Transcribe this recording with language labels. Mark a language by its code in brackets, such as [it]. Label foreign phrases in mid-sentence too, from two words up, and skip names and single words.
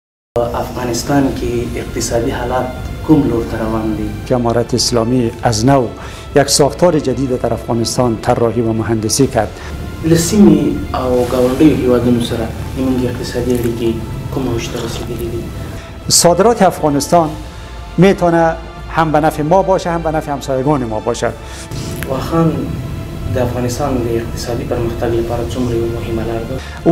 [ps] افغانستان کې اقتصادی حالات کوم لور ته روان دي؟ [fa] که امارت اسلامی از نو یک ساختار جدید در افغانستان طراحی و مهندسی کرد. [ps] له سیمې او ګاونډیو هیوادونو سره زموږ اقتصادي اړیکې کوم اوج ته رسیدلي دي؟ [fa] صادرات افغانستان میتونه هم به نفع ما باشه هم به نفع همسایگان ما باشه. [ps] واخان د افغانستان د اقتصادي پرمختګ لپاره څومره مهمه لار ده؟